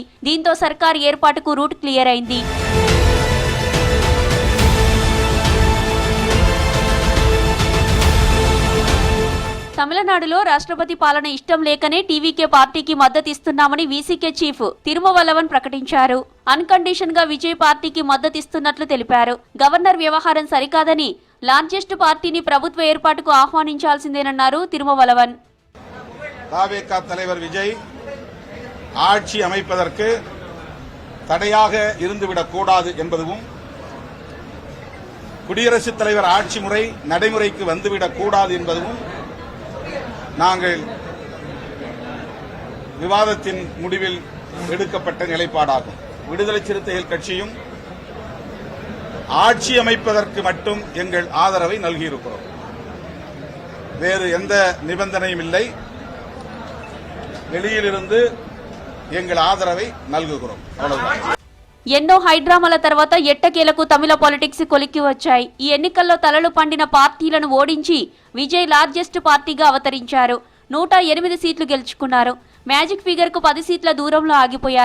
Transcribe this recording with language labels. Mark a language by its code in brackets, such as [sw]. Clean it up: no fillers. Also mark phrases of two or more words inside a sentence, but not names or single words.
[te] దీంతో సర్కార్ ఏర్పాటుకు రూట్ క్లియర్ అయింది. తమిళనాడులో రాష్ట్రపతి పాలన ఇష్టం లేకనే టీవీకే పార్టీకి మద్దతిస్తున్నామని వీసీకే చీఫ్ తిరుమవలవన్ ప్రకటించారు. అన్కండిషన్ గా విజయ్ పార్టీకి మద్దతిస్తున్నట్లు తెలిపారు. గవర్నర్ వ్యవహారం సరికాదని, [en] largest partyni [te] ప్రభుత్వ ఏర్పాటుకు ఆహ్వానించాల్సిందేనన్నారు తిరుమవలవన్. [ta] தாவேகா தலைவர் விஜய் ஆட்சி அமைப்பதற்கு தடையாக இருந்துவிடக் கூடாது என்பதும், குடியரசுத் தலைவர் ஆட்சி முறை நடைமுறைக்கு வந்துவிடக் கூடாது என்பதும் நாங்கள் விவாதத்தின் முடிவில் எடுக்கப்பட்ட நிலைப்பாடாகும். விடுதலை சிறுத்தைகள் கட்சியும் ஆட்சி அமைப்பதற்கு மட்டும் எங்கள் ஆதரவை நல்கியிருக்கிறோம். வேறு எந்த நிபந்தனையும் இல்லை. வெளியிலிருந்து எங்கள் ஆதரவை நல்குகிறோம். [te] ఎన్నో హైడ్రామాల తర్వాత ఎట్టకేలకు తమిళ పాలిటిక్స్ కొలిక్కి వచ్చాయి. ఈ ఎన్నికల్లో తలలు పండిన పార్టీలను ఓడించి విజయ్ [en] largest partyga [te] అవతరించారు. 108 సీట్లు గెలుచుకున్నారు. [en] magic figure [te] కు 10 సీట్ల దూరంలో ఆగిపోయారు.